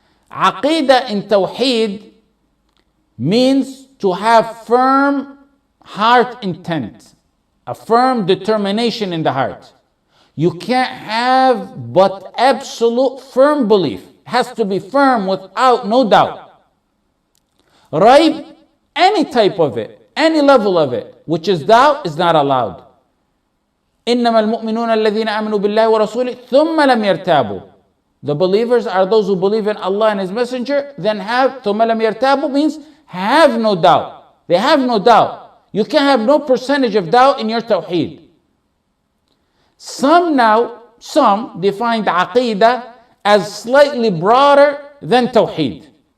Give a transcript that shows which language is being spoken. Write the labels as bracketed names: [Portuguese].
[English] Aqeedah and Tawheed means to have firm heart intent, a firm determination in the heart. You can't have but absolute firm belief. It has to be firm without no doubt. Right? Any type of it, any level of it, which is doubt, is not allowed. [Arabic] إنما المؤمنون الذين آمنوا بالله ورسوله ثم لم يرتابوا. [English] The believers are those who believe in Allah and His Messenger, then have [Arabic] ثم لم يرتابوا [English] means have no doubt. They have no doubt. You can't have no percentage of doubt in your Tawheed. Some define the Aqeedah as slightly broader than Tawheed.